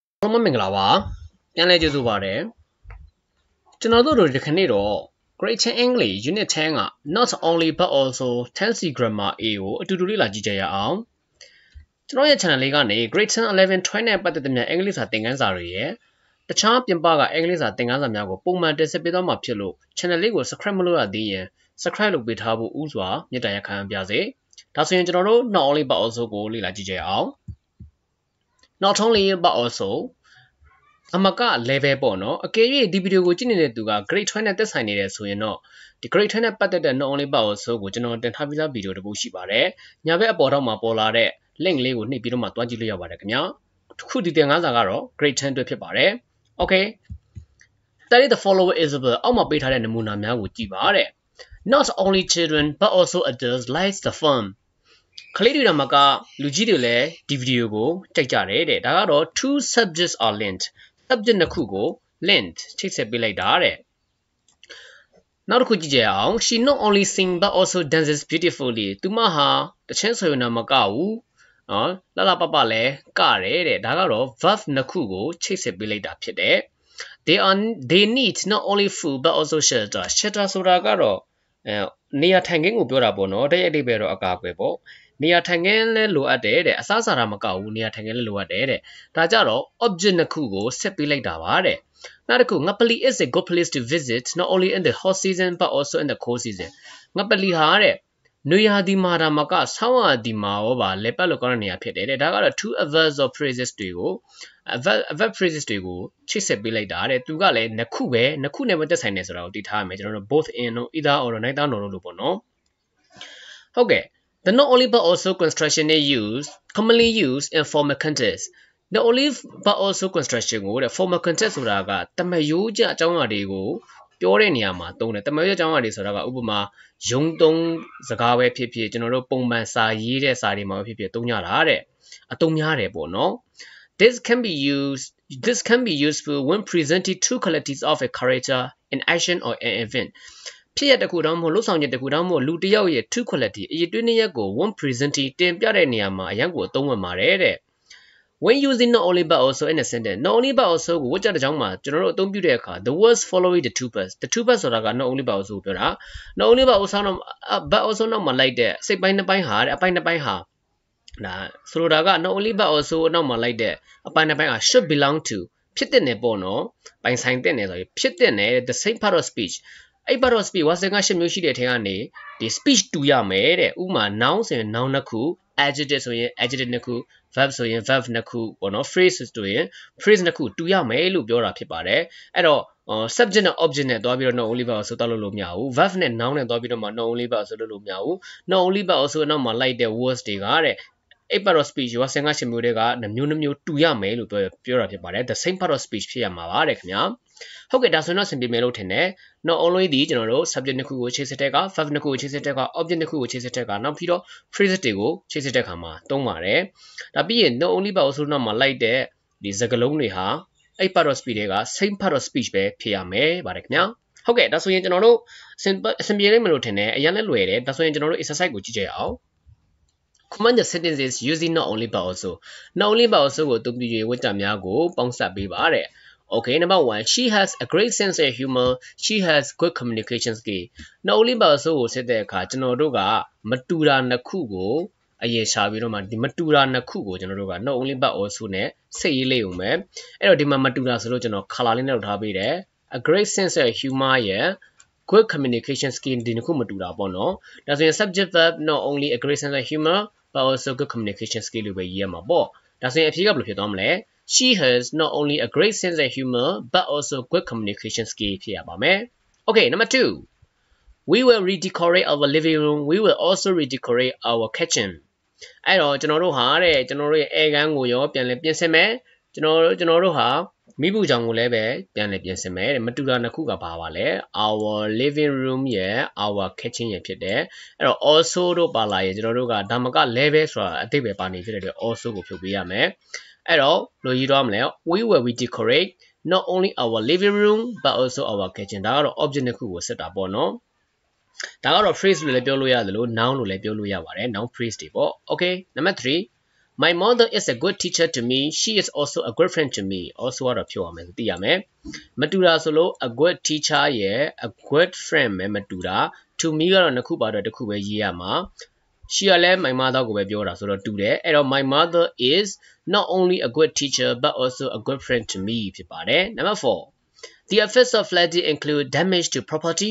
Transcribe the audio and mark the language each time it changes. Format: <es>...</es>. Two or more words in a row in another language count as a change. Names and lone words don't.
<my>အားလုံးမင်္ဂလာပါပြန်လဲကျေးဇူးပါတယ်ကျွန်တော်တို့ဒီခဏနေ့တော့</my> <en>Grade 10 English Unit 10</en> <my>က</my> <en>Not only but also Tense Grammar</en> <my>A ကိုအတူတူလေ့လာကြည့်ကြရအောင်ကျွန်တော်ရဲ့ channel လေးကနေ Grade 10 11 12နဲ့ပတ်သက်တဲ့ English စာသင်ခန်းစာတွေရဲ့တခြားပြင်ပက English စာသင်ခန်းစာများကိုပုံမှန်တင်ဆက်ပေးသွားမှာဖြစ်လို့ channel လေးကို subscribe မလုပ်ရသေးရင် subscribe လုပ်ပေးထားဖို့ဥစွာမြတ်တရားခံပါစေဒါဆိုရင်ကျွန်တော်တို့</my> <en>Not only but also</en> <my>ကိုလေ့လာကြည့်ကြရအောင်</my> <en>Not only but also</en> <my>အ မက level ပေါ့နော်အကယ်၍ဒီဗီဒီယိုကိုကြည့်နေတဲ့သူက grade 12နဲ့သက်ဆိုင်နေတယ်ဆိုရင်တော့ဒီ grade 12နဲ့ပတ်သက်တဲ့</my> <en>not only but also</en> <my>ကိုကျွန်တော်တင်ထားပြီးသားဗီဒီယိုတစ်ပုဒ်ရှိပါတယ်ညာဘက်အပေါ်တော့မှာပေါ်လာတဲ့ link လေးကိုနှိပ်ပြီးတော့မှတွားကြည့်လို့ရပါတယ်ခင်ဗျာခုဒီသင်ခန်းစာကတော့ grade 10အတွက်ဖြစ်ပါတယ်</my> <en>okay study the following example</en> <my>အောက်မှာပေးထားတဲ့နမူနာများကိုကြည့် ပါတဲ့</my> <en>not only children but also adults like the film</en> <my>ကလေးတွေမှာကလူကြီးတွေလည်းဒီဗီဒီယိုကိုကြိုက်ကြတယ်တဲ့ဒါကတော့</my> <en>two subjects are linked</en> <my>subject နှစ်ခုကို linked ချိတ်ဆက်ပေးလိုက်တာတဲ့နောက်တစ်ခုကြည့်ကြအောင်</my> <en>she not only sing but also dances beautifully</en> <my>သူမဟာတ ချင်းဆိုရင်တော့မကဘူးနော်လှလှပပလည်းကတယ်တဲ့ဒါကတော့ verb နှစ်ခုကိုချိတ်ဆက်ပေးလိုက်တာဖြစ်တယ်</my> <en>they need not only food but also shelter shelter</en> <my>ဆိုတာကတော့နေရာထိုင်ခင်းကိုပြောတာပေါ့နော်တရက် အဓိပ္ပာယ်တော့အကာအကွယ်ပေါ့နေရာထိုင်ခင်းလဲလိုအပ်တယ်တဲ့အစားအစာမကဘူးနေရာထိုင်ခင်းလဲလိုအပ်တယ်တဲ့ဒါကြတော့ object နှစ်ခုကိုဆက်ပေးလိုက်တာ ပါတဲ့နောက်တစ်ခုငပလီ</my> <en>is a good place to visit not only in the hot season but also in the cold season</en> <my>ငပလီဟာတဲ့နွေရာသီမှာဒါမှကဆောင်းရာသီမှာရောပါလဲပတ်လို့ကောင်းတဲ့နေရာဖြစ်တယ်တဲ့ဒါကတော့</my> <en>two adverbs or phrases</en> <my>တွေကို</my> <en>adverb phrases</en> <my>တွေကိုချိတ်ဆက်ပေးလိုက်တာတဲ့သူကလည်းနှစ်ခုနဲ့ပဲသက်ဆိုင်နေဆိုတာကိုသိထားရမယ်ကျွန်တော်တို့</my> <en>both in or either or neither nor</en> <my>လို့ပေါ့နော်ဟုတ်ကဲ့</my> <en>The not only but also construction is used commonly used in formal context. Not only but also construction</en> <my>ကိုတဲ့</my> <en>formal context</en> <my>ဆိုတာကတမယိုးကြအကြောင်းအရာတွေကိုပြောတဲ့နေရာမှာသုံးတယ်တမယိုးကြအကြောင်းအရာတွေဆိုတာကဥပမာယုံသုံးစကားပဲဖြစ်ဖြစ်ကျွန်တော်တို့ပုံမှန်စာရေးတဲ့စာတွေမှာပဲဖြစ်ဖြစ်သုံးကြတာတဲ့အသုံးများတယ်ပေါ့နော်</my> <en>This can be useful when presenting two qualities of a character in action or an event</en> <my>ဖြစ်ရတဲ့ခုတောင်မဟုတ်လှုပ်ဆောင်ချက်တစ်ခုတောင်မဟုတ်လူတစ်ယောက်ရဲ့</my> <en>two quality</en> <my>အရေးတွင်းနှစ်ရပ်ကို</my> <en>one presenting</en> <my>တင်ပြတဲ့နေရာမှာအ ရန်ကိုအသုံးဝင်ပါတယ်တဲ့</my> <en>when using not only but also in a sentence not only but also</en> <my>ကိုဝတ်ကြတဲ့ကြောင်းမှာကျွန်တော်တို့အသုံးပြုတဲ့အခါ</my> <en>the words following the two parts the two parts</en> <my>ဆိုတာက</my> <en>not only but also</en> <my>ကိုပြောတာ</my> <en>not only but also</en> <my>နောက်မှာလိုက်တဲ့စိတ်ပိုင်းနှစ်ပိုင်းဟာတဲ့အပိုင်းနှစ်ပိုင်းဟာဒါဆိုလိုတာက</my> <en>not only but also</en> <my>နောက်မှာလိုက်တဲ့အ ပိုင်းနှစ်ပိုင်းဟာ</my> <en>should belong to</en> <my>ဖြစ်တဲ့နယ်ပေါ့နော်ပိုင်ဆိုင်တဲ့နယ်ဆိုရင်ဖြစ်တဲ့နယ်</my> <en>the same part of speech</en> <my>အဲ့</my> <en>part of speech</en> <my>ဝါစင်က8မျိုးရှိတဲ့အထက်ကနေဒီ speech တူရမယ်တဲ့ဥပမာ noun ဆိုရင် noun နှစ်ခု adjective ဆိုရင် adjective နှစ်ခု verb ဆိုရင် verb နှစ် ခုပေါ့နော် phrase ဆိုရင် phrase နှစ်ခုတူရမယ်လို့ပြောတာဖြစ်ပါတယ်အဲ့တော့subject နဲ့ object နဲ့တွားပြီးတော့</my> <en>not only but also</en> <my>တောက်လို့မရဘူး verb နဲ့ noun နဲ့တွားပြီးတော့မှ</my> <en>not only but also</en> <my>လုပ်လို့မရ ဘူး</my> <en>not only but also</en> <my>နောက်မှာလိုက်တဲ့ words တွေကတဲ့အဲ့</my> <en>part of speech</en> <my>ဝါစင်က8မျိုးတွေကနှမျိုးတူရမယ်လို့ပြောတာဖြစ်ပါတယ်</my> <en>the same part of speech</en> <my>ဖြစ်ရမှာပါတဲ့ခင်ဗျာဟုတ်ကဲ့ဒါဆိုတော့စင်ပြေမယ်လို့ထင်တယ်</my> <en>not only</en> <my>ဒီကျွန်တော်တို့ subject နှစ်ခုကိုချိတ်ဆက်တဲ့က verb နှစ်ခုကိုချိတ်ဆက်တဲ့က object နှစ်ခုကိုချိတ်ဆက်တဲ့ကနောက်ပြီးတော့ phrase တွေကိုချိတ်ဆက်တဲ့ခါမှာသုံးပါတယ်ဒါပြီးရင်</my> <en>not only but also</en> <my>နောက်မှာလိုက်တဲ့ဒီစကားလုံးတွေဟာအဲ့</my> <en>part of speech</en> <my>တွေက</my> <en>same part of speech</en> <my>ပဲဖြစ်ရမယ်ပါတယ်ခင်ဗျာဟုတ်ကဲ့ဒါဆိုရင်ကျွန်တော်တို့အစင်ပြေလိမ့်မယ်လို့ထင်တယ်အရင်လည်းလွယ်တယ်ဒါဆိုရင်ကျွန်တော်တို့ exercise ကိုကြည့်ကြရအောင်</my> <en>Command the sentences using not only but also</en> <my>ကိုအသုံးပြု၍ဝတ္တများကိုပေါင်းစပ်ပေးပါတဲ့</my> <en>Okay, number 1 she has a great sense of humor she has good communication skill not only but also</en> <my>ကိုဆက်တဲ့အခါကျွန်တော်တို့ကမတူတာနှစ်ခုကိုအရေးရှာပြီးတော့မှဒီမတူတာနှစ်ခုကိုကျွန်တော်တို့က</my> <en>not only but also</en> <my>နဲ့စိတ်ရေးလေးုံပဲအဲ့တော့ဒီမှာမတူတာဆိုလို့ကျွန်တော် color လေးနဲ့လုပ်ထားပေးတယ်</my> <en>a great sense of humor</en> <my>ရဲ့</my> <en>good communication skill</en> <my>ဒီနှစ်ခုမတူတာပေါ့နော်ဒါဆိုရင်</my> <en>subject verb not only a great sense of humor but also good communication skill</en> <my>လို့ပဲရေးရမှာပေါ့ဒါဆိုရင်အဖြေကဘယ်လိုဖြစ်သွားမလဲ</my> <en>She has not only a great sense of humor but also good communication skill</en> <my>ဖြစ်ရပါမယ်</my> <en>Okay number 2 We will redecorate our living room we will also redecorate our kitchen</en> <my>အဲ့တော့ကျွန်တော်တို့ဟာတဲ့ကျွန်တော်တို့ရဲ့အဲကန်းကိုရောပြန်လဲပြင်ဆင်မယ်ကျွန်တော် တို့ဟာမိဘူးကြောင်ကိုလည်းပဲပြန်လဲပြင်ဆင်မယ်တဲ့မတူတာနှစ်ခုကပါလဲ</my> <en>our living room</en> <my>ရဲ့</my> <en>our kitchen</en> <my>ရဲ့ဖြစ်တယ်အဲ့တော့ also တို့ပါလာရင်ကျွန်တော်တို့ကဒါမှက level ဆိုတာအတိတ်ပဲပါနေဖြစ်တဲ့အတွက် also ကိုဖြုတ်ပေးရမယ်အဲ့တော့လိုရေးတော့မလဲ</my> <en>we will redecorate not only our living room but also our kitchen</en> <my>ဒါကတော့ object နှစ်ခုကိုဆက်တာပေါ့နော်ဒါကတော့ phrase လို့လည်းပြောလို့ရတယ်လို့ noun လို့လည်းပြောလို့ရပါတယ်</my> <en>noun phrase</en> <my>တွေပေါ့</my> <en>okay number 3 My mother is a good teacher to me. She is also a good friend to me.</en> <my>Also ကတော့ဖြုတ်ရမယ်သိရမယ်မတူတာဆိုလို့</my> <en>a good teacher</en> <my>ရဲ့</my> <en>a good friend</en> <my>ပဲမတူတာ</my> <en>to me</en> <my>ကတော့နှစ်ခုပါတော့တစ်ခုပဲရေးရမှာ she ကလည်း</my> <en>my mother</en> <my>ကိုပဲပြောတာဆိုတော့တူတယ်အဲ့တော့</my> <en>my mother is not only a good teacher but also a good friend to me</en> <my>ဖြစ်ပါတယ်</my> <en>Number 4 The effects of flooding include damage to property.</en>